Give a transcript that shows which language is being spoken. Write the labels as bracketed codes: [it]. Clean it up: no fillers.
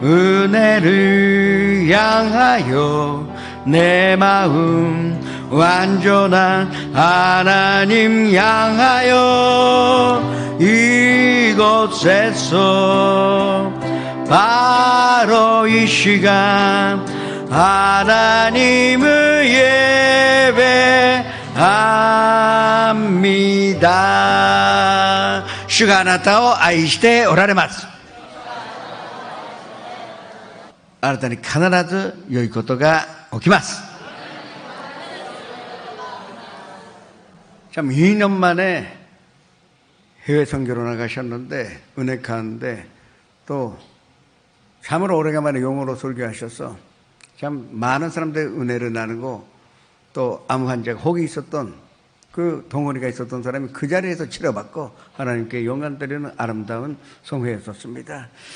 [ko] 은혜를 향하여 내 마음 완전한 하나님 향하여 이곳에서 바로 이 시간 하나님을 예배합니다. [ja] 주가あなたを愛しておられます。あなたに必ず良いことが起きます。 [ko] 참 2년 만에 해외 선교로 나가셨는데 은혜 가는데 또 참으로 오래간만에 영어로 설교하셔서 참 많은 사람들의 은혜를 나누고 또 암 환자가 혹이 있었던 그 덩어리가 있었던 사람이 그 자리에서 치료받고 하나님께 영광 드리는 아름다운 성회였었습니다.